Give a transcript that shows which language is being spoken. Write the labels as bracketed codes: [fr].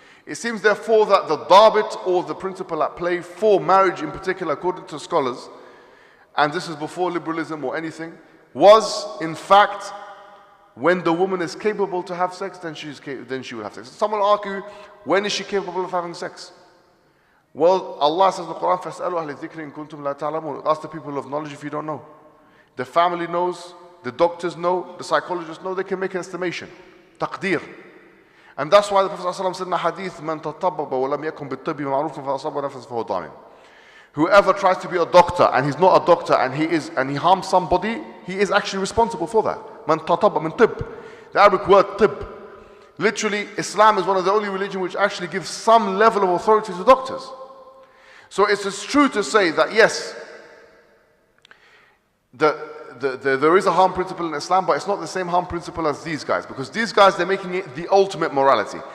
[en] It seems therefore that the dabit, or the principle at play for marriage in particular, according to scholars, and this is before liberalism or anything, was in fact when the woman is capable to have sex, then she will have sex. Someone will argue, when is she capable of having sex? Well, Allah says in the Quran, [ar] فَاسْأَلُوا أَهْلِ الذِّكْرِ إِن كُنتُمْ لَا تَعْلَمُونَ. [en] Ask the people of knowledge if you don't know. The family knows, the doctors know, the psychologists know, they can make an estimation. [ar] Taqdeer. [en] And that's why the Prophet ﷺ said in the hadith, [ar] مَنْ تَطَبَّبَ وَلَمْ يَكُنْ بِالطِّبِّ مَعْرُوفٍ فَأَصَابَ نَفْسَهُ فَهُوَ ضَامِنٌ. [en] Whoever tries to be a doctor and he's not a doctor and he harms somebody, he is actually responsible for that. [ar] مَنْ تَطَبَّ مِنْ طِبْ. [en] The Arabic word tib. Literally, Islam is one of the only religions which actually gives some level of authority to doctors. So it's true to say that yes, there is a harm principle in Islam, but it's not the same harm principle as these guys, because these guys, they're making it the ultimate morality.